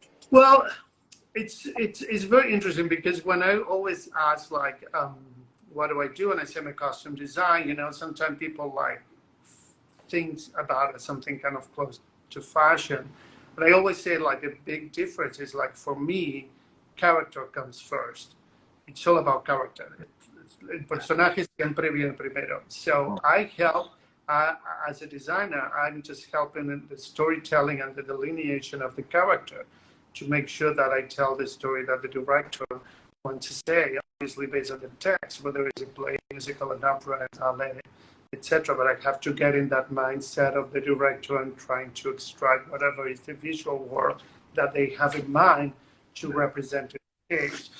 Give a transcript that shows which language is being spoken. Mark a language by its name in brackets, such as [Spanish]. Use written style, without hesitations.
[English] Well, it's very interesting because when I always ask like, what do I do? And I say my costume design, sometimes people like things about it, something kind of close to fashion. But I always say like the big difference is like for me, character comes first. It's all about character. [Spanish] El personaje siempre viene primero. [English] So I help as a designer. I'm just helping in the storytelling and the delineation of the character to make sure that I tell the story that the director wants to say, obviously based on the text, whether it's a play, musical, an opera, ballet, etc. But I have to get in that mindset of the director and trying to extract whatever is the visual world that they have in mind to represent the case.